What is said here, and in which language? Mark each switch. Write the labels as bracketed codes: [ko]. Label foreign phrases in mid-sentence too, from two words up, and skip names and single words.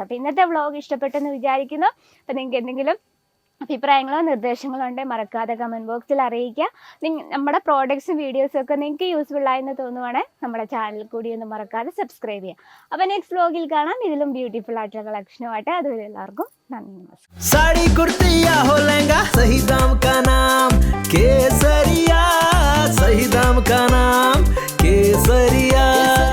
[ml] അപ്പോൾ ഇന്നത്തെ വ്ളോഗ് ഇഷ്ടപ്പെട്ടെന്ന് വിചാരിക്കുന്നു. അപ്പോൾ നിങ്ങൾക്ക് എന്തെങ്കിലും അഭിപ്രായങ്ങളോ നിർദ്ദേശങ്ങളോ ഉണ്ടെങ്കിൽ മറക്കാതെ കമൻറ്റ് ബോക്സിൽ അറിയിക്കുക. നമ്മുടെ പ്രോഡക്ട്സും വീഡിയോസും ഒക്കെ നിങ്ങൾക്ക് യൂസ്ഫുൾ ആയെന്ന് തോന്നുവാണെങ്കിൽ നമ്മുടെ ചാനൽ കൂടി ഒന്ന് മറക്കാതെ സബ്സ്ക്രൈബ് ചെയ്യുക. അപ്പോൾ നെക്സ്റ്റ് വ്ളോഗിൽ കാണാം ഇതിലും ബ്യൂട്ടിഫുൾ ആയിട്ടുള്ള കളക്ഷനുമായിട്ട്. അതുവരെ എല്ലാവർക്കും നന്ദി, നമസ്കാരം. [hi] साड़ी कुर्ती या हो लहंगा, सही दाम का नाम केसरिया, सही दाम का नाम केसरिया.